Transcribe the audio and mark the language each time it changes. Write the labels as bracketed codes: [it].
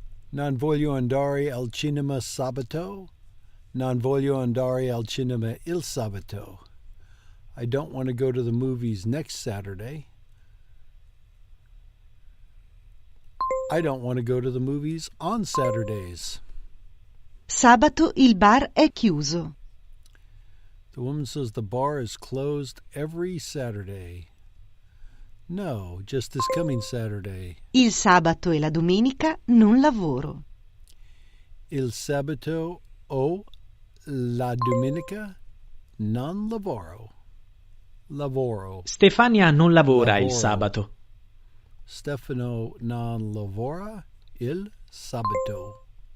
[it] Non voglio andare al cinema sabato. Non voglio andare al cinema il sabato. [en] I don't want to go to the movies next Saturday. I don't want to go to the movies on Saturdays. [it] Sabato il bar è chiuso. [en] The woman says the bar is closed every Saturday. No, just this coming Saturday. [it] Il sabato e la domenica non lavoro. Il sabato o la domenica non lavoro. Lavoro. Stefania non lavora il Lavoro. sabato. Stefano non lavora il sabato.